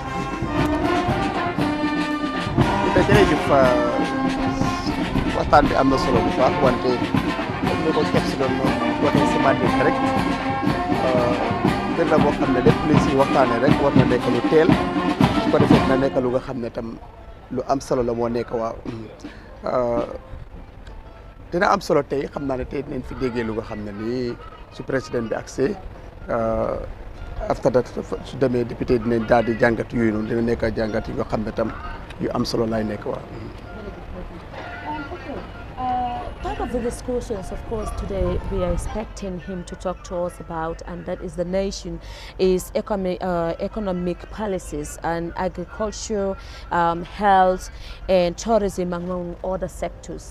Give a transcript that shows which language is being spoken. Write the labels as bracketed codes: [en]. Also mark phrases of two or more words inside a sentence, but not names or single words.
[wo] jërëjëf waxtaan bi am na solo bu baax wante comme ni ko kepp si doon waxee si matin rek mbir la boo xam ne lépp luy si waxtaanee rek war na nekk lu teel su ko defee dina nekk lu nga xam ne tam lu am solo la moo nekk waaw dina am solo tey xam naa ne tey dinañ fi déggee lu nga xam ne nii su président bi accès [en] after that [wo] su demee député dinañ daal di jàngat yooyu noonu dina nekk jàngat yi nga xam ne tam yu am solo lay nekk waaw. [en] Part of the discussions, of course, today we are expecting him to talk to us about, and that is the nation, is economic policies and agriculture, health, and tourism, among other sectors.